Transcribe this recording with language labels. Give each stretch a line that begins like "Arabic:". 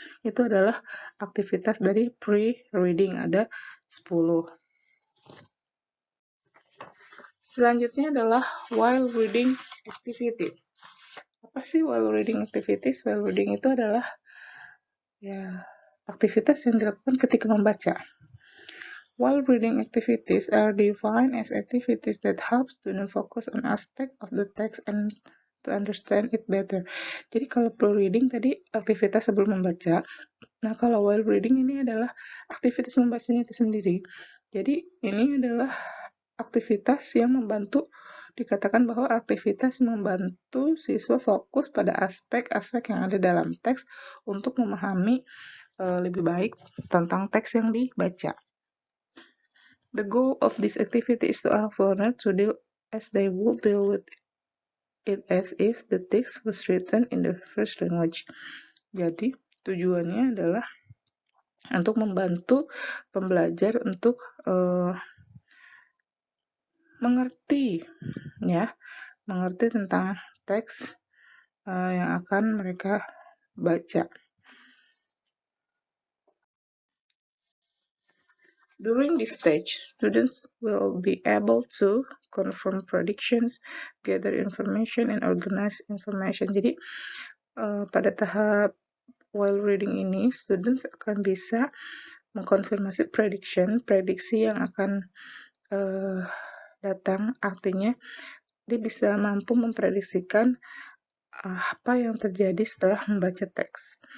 Indonesian: Itu adalah aktivitas dari pre-reading, ada 10. Selanjutnya adalah while reading activities. Apa sih while reading activities? While reading itu adalah ya aktivitas yang dilakukan ketika membaca.
English: While reading activities are defined as activities that help students focus on aspect of the text and to understand it better.
Indonesian: Jadi kalau pre-reading tadi aktivitas sebelum membaca. Nah, kalau while reading ini adalah aktivitas membacanya itu sendiri. Jadi ini adalah aktivitas yang membantu, dikatakan bahwa aktivitas membantu siswa fokus pada aspek-aspek yang ada dalam teks untuk memahami lebih baik tentang teks yang dibaca.
English: The goal of this activity is to help learners to deal as they would deal with it as if the text was written in the first language.
Indonesian: Jadi, tujuannya adalah untuk membantu pembelajar untuk mengerti, ya, mengerti tentang teks yang akan mereka baca.
English: During this stage, students will be able to confirm predictions, gather information, and organize information.
Indonesian: Jadi, pada tahap while reading ini, students akan bisa mengkonfirmasi prediksi yang akan datang. Artinya, dia bisa mampu memprediksikan apa yang terjadi setelah membaca teks.